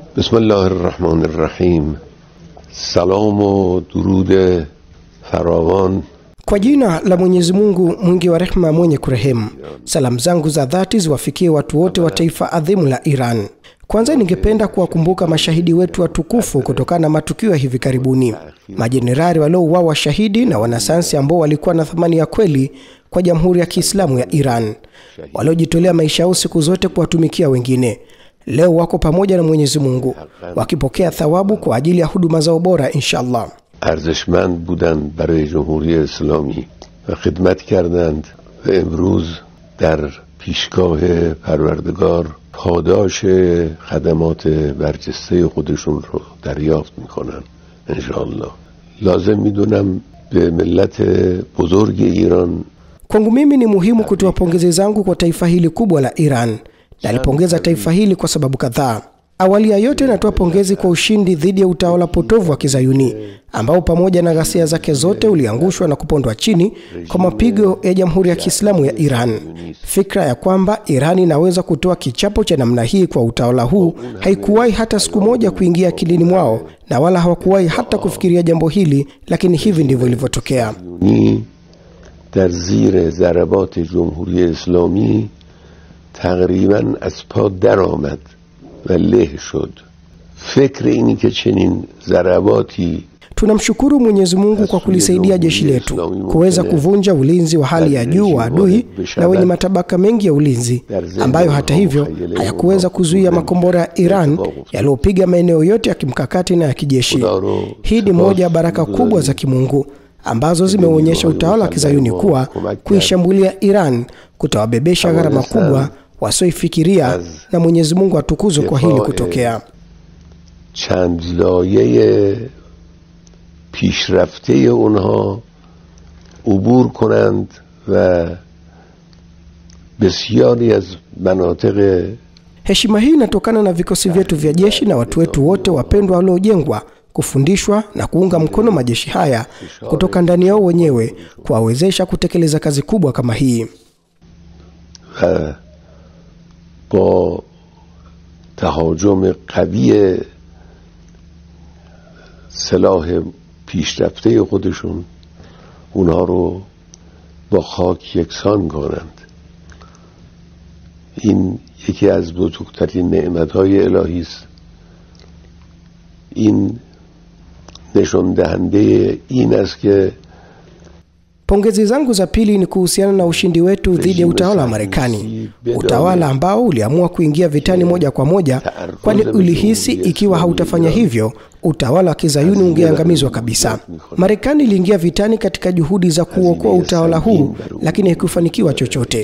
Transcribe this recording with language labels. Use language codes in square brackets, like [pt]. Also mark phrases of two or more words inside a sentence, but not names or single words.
[ar] بسم الله الرحمن الرحیم. [fa] سلام و درود فراوان. [sw] Kwa jina la Mwenyezi Mungu mwingi wa rehema mwenye kurehemu. Salamu zangu za dhati ziwafikie watu wote wa taifa adhimu la Iran. Kwanza ningependa kuwakumbuka mashahidi wetu watukufu kutokana na matukio ya hivi karibuni. Majenerali waliouawa shahidi na wanasayansi ambao walikuwa na thamani ya kweli kwa Jamhuri ya Kiislamu ya Iran, waliojitolea maisha yao siku zote kuwatumikia wengine. Leo wako pamoja na Mwenyezi Mungu wakipokea thawabu kwa ajili ya huduma zao bora inshallah. [fa] ارزشمند بودند برای جمهوری اسلامی و خدمت کردند و امروز در پیشگاه پروردگار پاداش خدمات برجسته خودشون رو دریافت میکنن انشاءالله. لازم میدونم به ملت بزرگ ایران. [sw] Kwangu mimi ni muhimu kutoa pongezi zangu kwa taifa hili kubwa la Iran. Nalipongeza taifa hili kwa sababu kadhaa. Awali ya yote natoa pongezi kwa ushindi dhidi ya utawala potovu wa Kizayuni ambao pamoja na ghasia zake zote uliangushwa na kupondwa chini kwa mapigo ya Jamhuri ya Kiislamu ya Iran. Fikra ya kwamba Iran inaweza kutoa kichapo cha namna hii kwa utawala huu haikuwahi hata siku moja kuingia akilini mwao, na wala hawakuwahi hata kufikiria jambo hili, lakini hivi ndivyo ilivyotokea. [fa] در زیر ضربات جمهوری اسلامی تقریبا از پا در آمد و له شد. فکر اینی که چنین ضرباتی. [sw] Tunamshukuru Mwenyezi Mungu kwa kulisaidia jeshi letu kuweza kuvunja ulinzi wa hali ya juu wa adui na wenye matabaka mengi ya ulinzi, ambayo hata hivyo hayakuweza kuzuia makombora ya Iran yaliyopiga maeneo yote ya kimkakati na ya kijeshi. Hii ni moja ya baraka kubwa za kimungu ambazo zimeonyesha utawala wa Kizayuni kuwa kuishambulia Iran kutawabebesha gharama kubwa wasioifikiria, na Mwenyezi Mungu atukuzwe kwa hili kutokea. [fa] چند لایه پیشرفته اونها عبور کنند و بسیاری از مناطق. [sw] Heshima hii inatokana na vikosi vyetu vya jeshi na watu wetu wote wapendwa waliojengwa, kufundishwa na kuunga mkono majeshi haya kutoka ndani yao wenyewe, kuwawezesha kutekeleza kazi kubwa kama hii. [fa] با تهاجم قوی سلاح پیشرفته خودشون اونها رو با خاک یکسان کنند. این یکی از بزرگترین نعمت‌های الهی است. این نشان دهنده این است که [sw] Pongezi zangu za pili ni kuhusiana na ushindi wetu dhidi ya utawala wa Marekani, utawala ambao uliamua kuingia vitani moja kwa moja, kwani ulihisi ikiwa hautafanya hivyo utawala wa Kizayuni ungeangamizwa kabisa. Marekani iliingia vitani katika juhudi za kuokoa utawala huu, lakini haikufanikiwa chochote.